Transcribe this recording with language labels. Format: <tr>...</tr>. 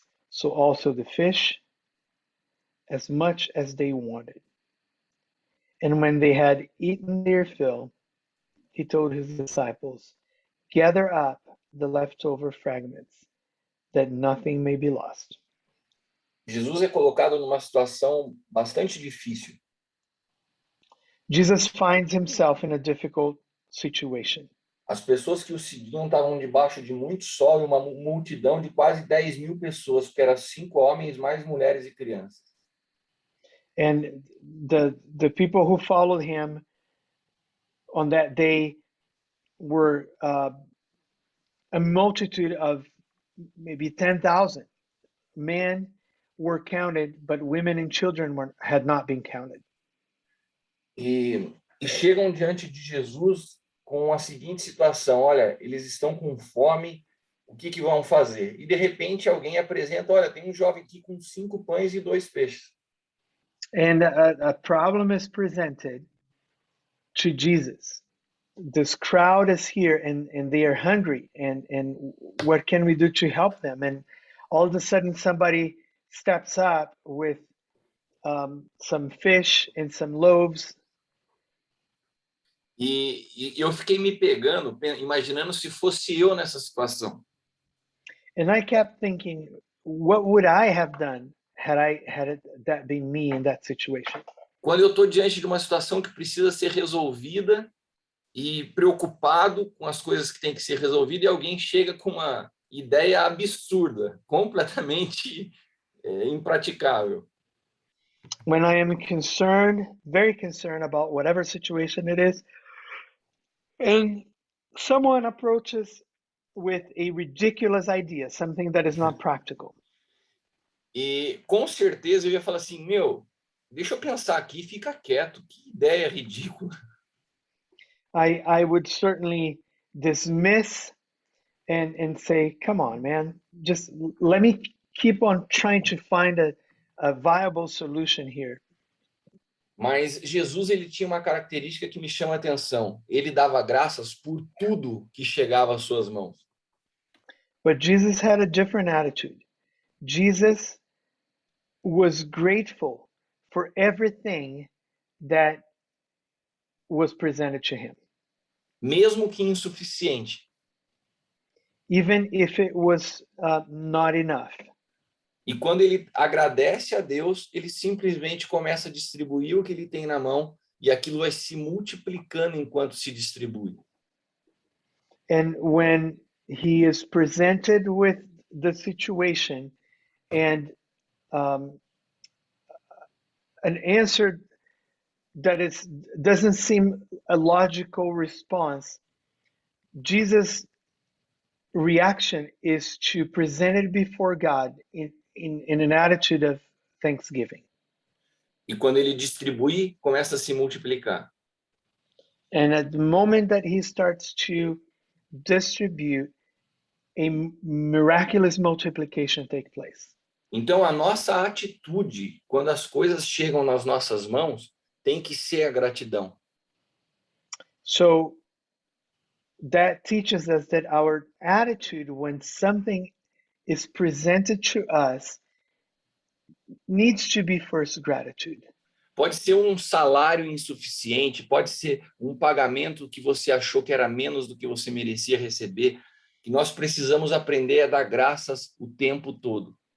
<en>So also the fish, as much as they wanted. And when they had eaten their fill, he told his disciples, "Gather up the leftover fragments, that nothing may be lost."</en> <pt>Jesus é colocado numa situação bastante difícil.</pt> <en>Jesus finds himself in a difficult situation.</en> <pt>As pessoas que o seguiam estavam debaixo de muito sol e uma multidão de quase 10.000 pessoas, porque eram 5 homens, mais mulheres e crianças.</pt> <en>And the people who followed him on that day were a multitude of maybe 10,000. Men were counted, but women and children had not been counted.</en> <pt>E chegam diante de Jesus com a seguinte situação: olha, eles estão com fome, o que vão fazer? E de repente alguém apresenta: olha, tem um jovem aqui com 5 pães e 2 peixes.</pt> <en>And a problem is presented to Jesus. This crowd is here and they are hungry, and what can we do to help them? And all of a sudden somebody steps up with some fish and some loaves.</en> <pt>E eu fiquei me pegando, imaginando se fosse eu nessa situação.</pt> <en>And I kept thinking, what would I have done had that been me in that situation?</en> <pt>Quando eu estou diante de uma situação que precisa ser resolvida e preocupado com as coisas que têm que ser resolvidas, e alguém chega com uma ideia absurda, completamente impraticável.</pt> <en>When I am concerned, very concerned about whatever situation it is, and someone approaches with a ridiculous idea, something that is not practical.</en> <pt>E com certeza eu ia falar assim: meu, deixa eu pensar aqui, fica quieto, que ideia ridícula.</pt> <en>I would certainly dismiss and say, come on, man, just let me keep on trying to find a viable solution here.</en> <pt>Mas Jesus, ele tinha uma característica que me chama a atenção. Ele dava graças por tudo que chegava às suas mãos.</pt> <en>But Jesus had a different attitude. Jesus was grateful for everything that was presented to him,</en> <pt>mesmo que insuficiente.</pt> <en>even if it was not enough.</en> <pt>E quando ele agradece a Deus, ele simplesmente começa a distribuir o que ele tem na mão e aquilo vai se multiplicando enquanto se distribui.</pt> <en>And when he is presented with the situation and an answer that doesn't seem a logical response, Jesus' reaction is to present it before God in an attitude of thanksgiving.</en> <pt>E quando ele distribui, começa a se multiplicar.</pt> <en>And at the moment that he starts to distribute, a miraculous multiplication takes place.</en> <pt>Então, a nossa atitude, quando as coisas chegam nas nossas mãos, tem que ser a gratidão.</pt> <en>So that teaches us that our attitude when something is presented to us needs to be first gratitude.</en> <pt>Pode ser um salário insuficiente, pode ser um pagamento que você achou que era menos do que você merecia receber. E nós precisamos aprender a dar graças o tempo todo.</pt>